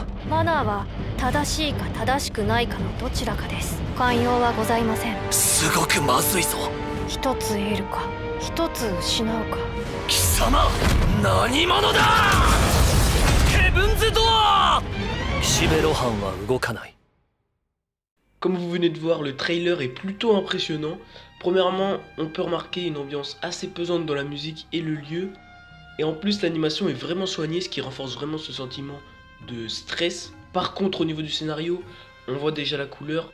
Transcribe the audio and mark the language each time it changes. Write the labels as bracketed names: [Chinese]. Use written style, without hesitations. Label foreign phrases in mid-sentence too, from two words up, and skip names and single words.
[Japanese] マナーは正しいか正しくないかのどちらかです。寛容はございません。すごくまずいぞ。一つ得るか一つ失うか。貴様何者だ。ヘブンズドアー。岸辺露伴は動かない。 [French] Comme vous venez de voir, le trailer est plutôt impressionnant. Premièrement, on peut remarquer une ambiance assez pesante dans la musique et le lieu. Et en plus, l'animation est vraiment soignée, ce qui renforce vraiment ce sentiment de stress. Par contre, au niveau du scénario, on voit déjà la couleur.